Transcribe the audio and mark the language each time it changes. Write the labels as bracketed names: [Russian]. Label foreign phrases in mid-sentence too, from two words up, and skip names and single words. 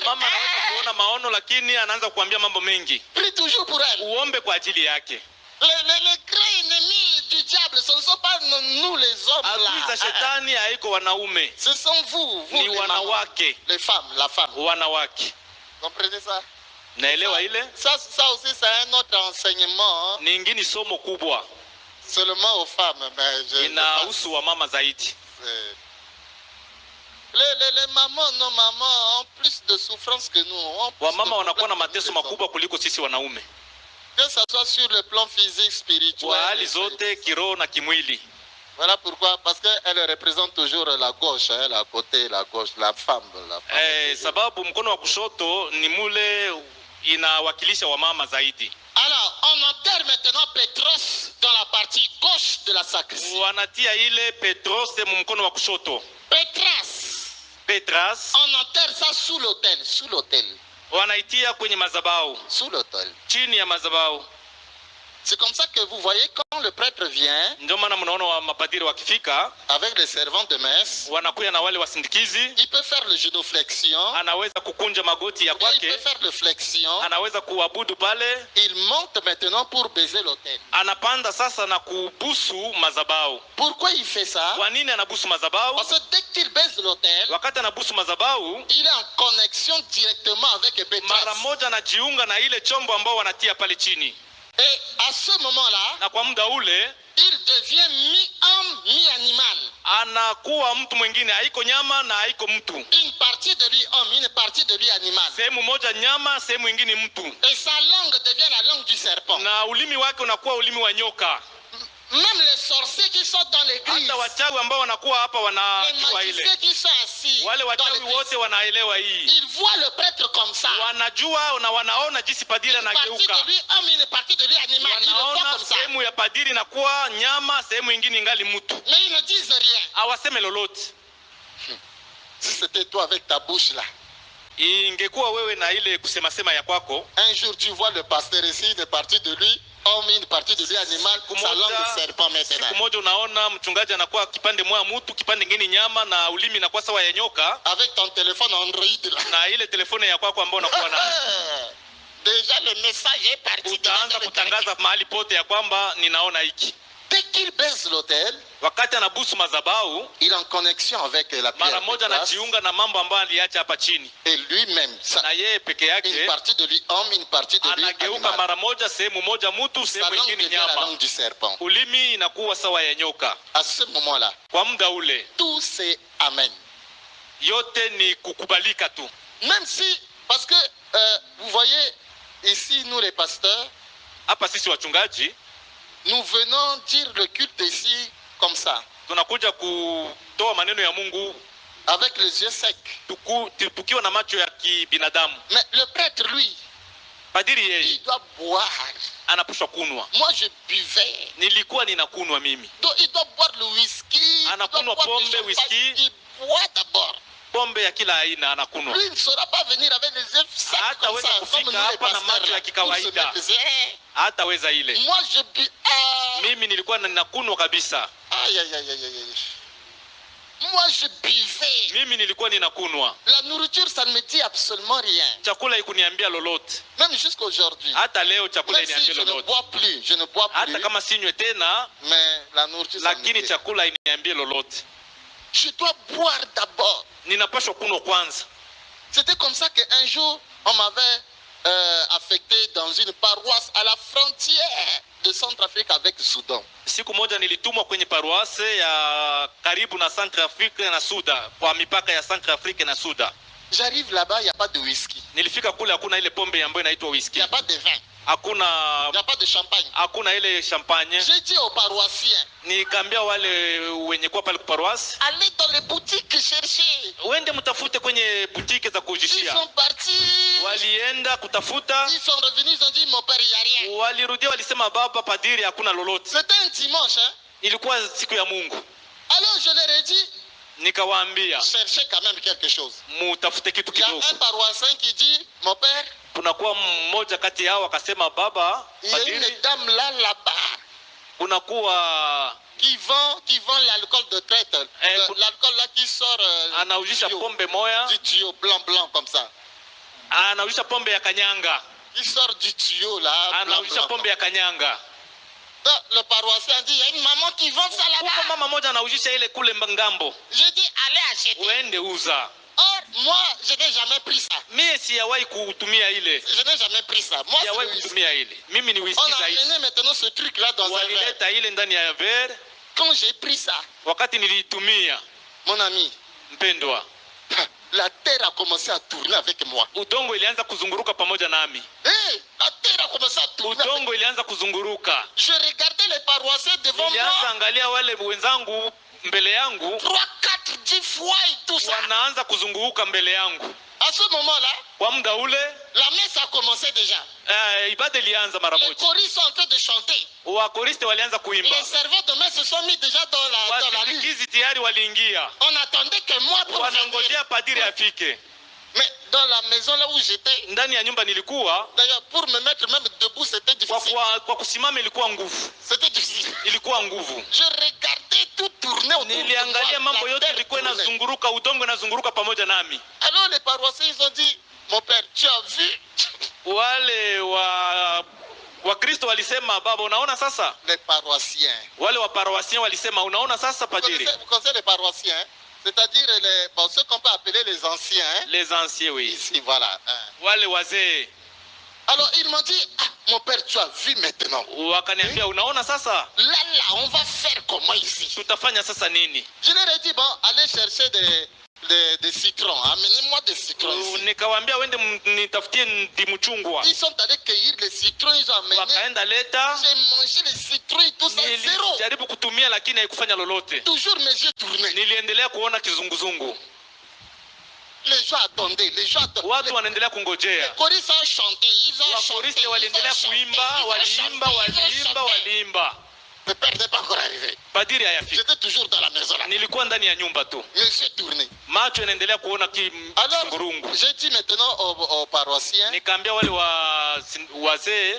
[Swahili] Mama anaweza kuona maono lakini anaanza kuambia mambo mengi. [French] Prie toujours pour elle. [Swahili] Uombe kwa ajili yake. [French] Les grands ennemis du diable, ce ne sont pas nous les hommes [Swahili] Adui za [French] là. [Swahili] shetani haiko wanaume, [French] Ce sont vous, [Swahili] ni [French] les mamans, [Swahili] wanawake. [French] les femmes, la femme. [Swahili] Wanawake. [French] Comprenez ça? [Swahili] Naelewa ile? [French] Ça aussi, c'est un autre enseignement, hein. [Swahili] Ni ingine somo kubwa. [French] Seulement aux femmes. Mais [Swahili] Inahusu wa mama zaidi. [French] les mamans, nos mamans ont plus de souffrance que nous. Ont plus [Swahili] Wamama [French] de [Swahili] wanakuwa na [French] problèmes que [Swahili] mateso [French] nous, les [Swahili] makubwa kuliko sisi wanaume. [French] hommes. Que ce soit sur le plan physique, spirituel. [Swahili] Kwa hali zote, kiroho na kimwili. [French] Voilà pourquoi, parce qu'elle représente toujours la gauche, hein, la côté, la gauche, la femme. [Swahili] Sababu mkono wa kushoto ni mule inawakilisha wamama zaidi. [French] Alors, on enterre maintenant Pétros dans la partie gauche de la sacristie. [Swahili] Wanatia ile Petros mkono wa kushoto. Petras. [French] On enterre ça sous l'autel, sous l'autel. [Swahili] Wanaitia kwenye mazabau. [French] Sous l'autel. [Swahili] Chini ya mazabau. [French] C'est comme ça que vous voyez quand le prêtre vient, [Swahili] ndio maana mnaona wa mapadiri wakifika [French] avec les servants de messe, [Swahili] wanakuya na wale wasindikizi, [French] il peut faire le genuflexion, [Swahili] anaweza kukunja magoti ya [French] il [Swahili] kwake, [French] peut faire le flexion, [Swahili] anaweza kuabudu pale, [French] il monte maintenant pour baiser l'autel. [Swahili] anapanda sasa na kubusu mazabau. [French] Pourquoi il fait ça? [Swahili] Kwa nini anabusu mazabau? [French] Parce que dès qu'il baise l'autel, [Swahili] Wakati anabusu mazabau, [French] il est en connexion directement avec [Swahili] mara [French] Pétros. [Swahili] moja anajiunga na ile chombo ambao wanatia pale chini, [French] Et à ce moment-là, [Swahili] na kwa muda ule [French] il devient mi-homme, mi-animal. [Swahili] anakuwa mtu mwingine, haiko nyama na haiko mtu. [French] Une partie de lui homme, une partie de lui animal. [Swahili] Sehemu moja nyama, sehemu ingine mtu, [French] Et sa langue devient la langue du serpent. [Swahili] na ulimi wake unakuwa ulimi wa nyoka. [French] Même les sorciers qui sont dans l'église, [Swahili] Hata wachawi ambao wanakuwa hapa [French] les [Swahili] wanajua ile, [French] magiciens qui sont assis [Swahili] wale [French] dans [Swahili] wachawi [French] l'église, [Swahili] wote wanaelewa hii, [French] ils voient le prêtre comme ça. [Swahili] wanajua na wanaona jinsi padiri [French] Une partie [Swahili] anageuka, [French] de lui homme, une partie de lui animal. Ils le voient [Swahili] wanaona [French] comme ça. [Swahili] sehemu ya padiri inakuwa nyama, sehemu ingine ingali mtu. [French] Mais ils ne disent rien. [Swahili] Hawaseme lolote. [French] Si c'était toi avec ta bouche là, [Swahili] Ingekuwa wewe na ile kusema sema ya kwako, [French] un jour tu vois le pasteur ici, une partie de lui homme, une partie de lui animal, sa langue de serpent maintenant. [Swahili] siku moja unaona mchungaji anakuwa kipande moja mtu, kipande kingine nyama, na ulimi inakuwa sawa ya nyoka, [French] Avec ton téléphone Android là. [Swahili] na ile telefone ya kwako ambao unakuwa na [French] Déjà le message est parti. [Swahili] utaanza kutangaza mahali pote ya kwamba ninaona hiki. [French] Dès qu'il baisse l'autel, [Swahili] Wakati anabusu madhabahu, [French] il est en connexion avec la pierre [Swahili] mara [French] de [Swahili] moja [French] glace. [Swahili] anajiunga na mambo ambayo aliacha hapa chini, [French] Et lui-même, [Swahili] na yeye peke [French] une [Swahili] yake [French] partie de lui homme, une partie de lui [Swahili] anageuka [French] animal. [Swahili] mara moja, sehemu moja mtu, [French] Sa [Swahili] sehemu [French] langue [Swahili] ingine [French] devient la [Swahili] nyama, [French] langue du serpent. [Swahili] ulimi inakuwa sawa ya nyoka. [French] À ce moment-là, [Swahili] Kwa muda ule [French] tout c'est amen. [Swahili] yote ni kukubalika tu, [French] Même si, parce que vous voyez, ici nous les pasteurs, [Swahili] hapa sisi wachungaji [French] nous venons dire le culte ici comme ça, [Swahili] tunakuja kutoa maneno ya Mungu [French] avec les yeux secs. [Swahili] tukiwa na macho ya kibinadamu. [French] Mais le prêtre, lui, [Swahili] Padiri [French] il [Swahili] yeye [French] doit boire. [Swahili] anapaswa kunwa. [French] Moi, je buvais. [Swahili] Nilikuwa ninakunwa mimi, [French] Donc, il doit boire le whisky. Il doit [Swahili] Anakunwa [French] boire [Swahili] pombe, [French] le champagne. [Swahili] whisky. [French] Il boit d'abord. [Swahili] pombe ya kila aina anakunwa. [French] Lui, il ne saura pas venir avec les yeux secs [Swahili] Hata [French] comme [Swahili] weza [French] ça, comme [Swahili] kufika [French] nous les [Swahili] hapa na [French] pasteurs. [Swahili] macho ya [French] Là, pour se [Swahili] kikawaida. [French] mépriser. [Swahili] Hataweza ile. [French] Moi, je bus. [Swahili] Mimi nilikuwa ninakunwa kabisa. [French] Aïe, aïe, aïe, aïe, aïe. Moi, je buvais. [Swahili] Mimi nilikuwa ninakunwa. [French] La nourriture, ça ne me dit absolument rien. [Swahili] Chakula ikuniambia lolote. [French] Même jusqu'aujourd'hui. [Swahili] Hata leo chakula [French] Même si [Swahili] iniambia [French] je ne [Swahili] lolote. [French] bois plus, je ne bois [Swahili] Hata [French] plus. [Swahili] kama sinywe tena, [French] Mais la nourriture, ça me [Swahili] lakini [French] dit. [Swahili] chakula iniambie lolote. [French] Je dois boire d'abord. [Swahili] Ninapaswa kunwa kwanza. [French] C'était comme ça qu'un jour, on m'avait affecté dans une paroisse à la frontière de Centrafrique avec le Soudan. [Swahili] Siku moja nilitumwa kwenye paroisse ya karibu na Centrafrique na Suda, kwa mipaka ya Centrafrique na Suda. [French] J'arrive là-bas, il n'y a pas de whisky, [Swahili] Nilifika kule hakuna ile pombe ambayo inaitwa [French] il n'y [Swahili] whisky. [French] a pas de vin. [Swahili] hakuna [French] Il n'y a pas de champagne. [Swahili] hakuna ile champagne. [French] J'ai dit aux paroissiens, [Swahili] Nikaambia wale wenye kwa pale paroisse, [French] allez dans les boutiques chercher. [Swahili] wende mtafute kwenye butike za [French] Ils [Swahili] kujishia. [French] sont partis. [Swahili] Walienda kutafuta, [French] Ils sont revenus, ils ont dit, mon père, il n'y a rien. [Swahili] walirudia walisema baba padiri hakuna lolote. [French] C'était un dimanche. Hein? [Swahili] Ilikuwa siku ya Mungu. [French] Alors je leur ai dit, [Swahili] Nikawaambia [French] cherchez quand même quelque chose. [Swahili] mutafute kitu [French] Il y a [Swahili] kidogo. [French] un paroissien qui dit, mon père, [Swahili] Kunakuwa mmoja kati yao akasema baba [French] il y a [Swahili] padiri, [French] une dame là-bas [Swahili] kunakuwa [French] qui vend l'alcool de traite. L'alcool là qui sort [Swahili] anaujisha [French] du tuyau, [Swahili] pombe moya, [French] du tuyau blanc comme ça. [Swahili] anaujisha pombe ya kanyanga, [French] Qui sort du tuyau là. [Swahili] anaujisha pombe ya kanyanga. [French] Donc, le paroissien dit, il y a une maman qui vend ça [Swahili] Huko [French] là-bas. [Swahili] mama moja anaujisha ile kule ngambo, [French] J'ai dit, allez acheter. [Swahili] uende uza. [French] Or, moi, je n'ai jamais pris ça. [Swahili] Mie siyawahi kutumia ile, [French] Je n'ai jamais pris ça. Moi, c'est [Swahili] siyawahi [French] le whisky. [Swahili] kutumia ile. Mimi ni [French] On [Swahili] whisky [French] a [Swahili] zaidi. [French] amené maintenant ce truc là dans un verre. [Swahili] Walileta ile ndani ya verre. [French] Quand j'ai pris ça, [Swahili] Wakati niliitumia, [French] mon ami, [Swahili] mpendwa, [French] la terre a commencé à tourner avec moi. [Swahili] udongo ilianza kuzunguruka pamoja nami. [French] Hey, la terre a commencé à tourner. [Swahili] Udongo ilianza kuzunguruka. [French] Je regardais les paroissiens devant [Swahili] Nilianza [French] moi. [Swahili] angalia wale wenzangu mbele yangu, [French] 3, 4, 10 fois et tout ça. [Swahili] wanaanza kuzunguruka mbele yangu. [French] À ce moment-là, [Swahili] Kwa muda ule [French] la messe a commencé déjà. [Swahili] ibada ilianza mara [French] Les [Swahili] moja. [French] choristes sont en train de chanter. [Swahili] Wakoriste walianza kuimba. [French] Les serveurs de messe se sont mis déjà dans la rue. [Swahili] Wasindikizi tayari waliingia. [French] On attendait que moi pour venir. [Swahili] Wanangojea padiri afike. [French] Mais dans la maison là où j'étais, [Swahili] Ndani ya nyumba nilikuwa, [French] d'ailleurs pour me mettre même debout, c'était difficile. [Swahili] kwa kusimama ilikuwa nguvu. [French] C'était difficile. [Swahili] Ilikuwa nguvu. [French] Je regardais tout tourner autour de [Swahili] Niliangalia [French] moi. [Swahili] mambo [French] La [Swahili] yote [French] terre [Swahili] ilikuwa [French] tournait. [Swahili] inazunguruka, udongo inazunguruka pamoja nami. [French] Alors les paroissiens ils ont dit, mon père, tu as vu? [Swahili] Wale wa Kristo walisema baba, unaona sasa? [French] Les paroissiens. [Swahili] Wale wa paroissien walisema unaona sasa padiri? [French] Vous connaissez les paroissiens, hein? C'est-à-dire ceux qu'on peut appeler les anciens. Hein? Les anciens, oui. Ici, voilà. Hein. [Swahili] Wale wazee. [French] Alors ils m'ont dit, ah, mon père, tu as vu maintenant. [Swahili] Wakaniambia unaona sasa? [French] Là, on va faire comment ici? [Swahili] Tutafanya sasa nini? [French] Je leur ai dit, bon, allez chercher des citrons. Amenez-moi des citrons ici. [Swahili] Nikawaambia wende nitafutie ndimu chungwa. [French] Ils sont allés cueillir les citrons, ils ont amené. [Swahili] Wakaenda leta. [French] J'ai mangé les citrons et tout ça, zéro. [Swahili] Nilijaribu kutumia lakini haikufanya lolote. [French] Toujours mes yeux tournés. [Swahili] Niliendelea kuona kizunguzungu. [French] Les gens attendaient, les gens attendaient. [Swahili] Watu wanaendelea kungojea. [French] Les choristes ont chanté, ils ont chanté. [Swahili] Wakoriste waliendelea kuimba, waliimba. [French] Le père n'est pas encore arrivé. [Swahili] Padiri hayafika. [French] J'étais toujours dans la maison là. [Swahili] Nilikuwa ndani ya nyumba tu. [French] Mes yeux tournés. [Swahili] Macho yanaendelea kuona [French] Alors, [Swahili] kizungurungu. [French] j'ai dit maintenant aux paroissiens, [Swahili] Nikaambia wale wazee,